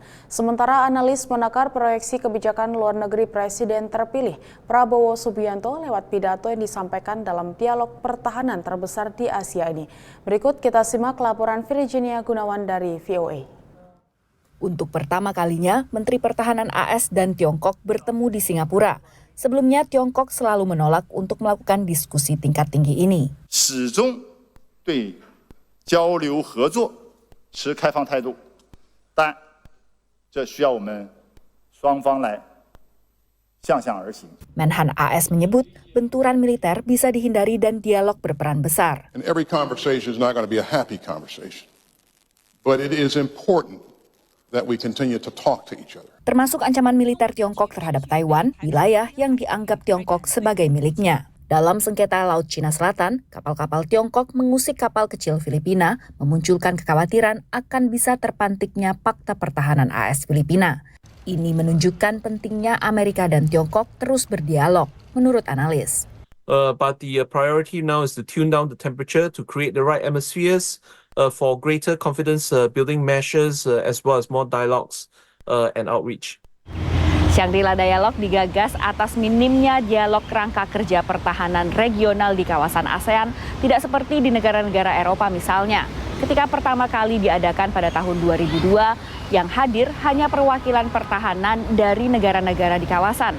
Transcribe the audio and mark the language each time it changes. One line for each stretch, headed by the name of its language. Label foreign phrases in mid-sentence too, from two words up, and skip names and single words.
Indonesian: Sementara analis menakar proyeksi kebijakan luar negeri Presiden terpilih Prabowo Subianto lewat pidato yang disampaikan dalam dialog pertahanan terbesar di Asia ini. Berikut kita simak laporan Virginia Gunawan dari VOA. Untuk pertama kalinya, Menteri Pertahanan AS dan Tiongkok bertemu di Singapura. Sebelumnya, Tiongkok selalu menolak untuk melakukan diskusi tingkat tinggi ini.
Chinese: 始终对交流合作持开放态度，但这需要我们双方来相向而行。
Indonesian: Menhan AS menyebut benturan militer bisa dihindari dan dialog berperan besar.
English: And every conversation is not going to be a happy conversation, but it is important that we continue to talk to each other.
Indonesian: Termasuk ancaman militer Tiongkok terhadap Taiwan, wilayah yang dianggap Tiongkok sebagai miliknya. Dalam sengketa Laut Cina Selatan, kapal-kapal Tiongkok mengusik kapal kecil Filipina, memunculkan kekhawatiran akan bisa terpantiknya fakta pertahanan AS Filipina. Ini menunjukkan pentingnya Amerika dan Tiongkok terus berdialog, menurut analis.
English: But the priority now is to tune down the temperature to create the right atmospheres for greater confidence building measures as well as more dialogues and outreach.
Indonesian: Shangri-La Dialog digagas atas minimnya dialog kerangka kerja pertahanan regional di kawasan ASEAN, tidak seperti di negara-negara Eropa misalnya. Ketika pertama kali diadakan pada tahun 2002, yang hadir hanya perwakilan pertahanan dari negara-negara di kawasan.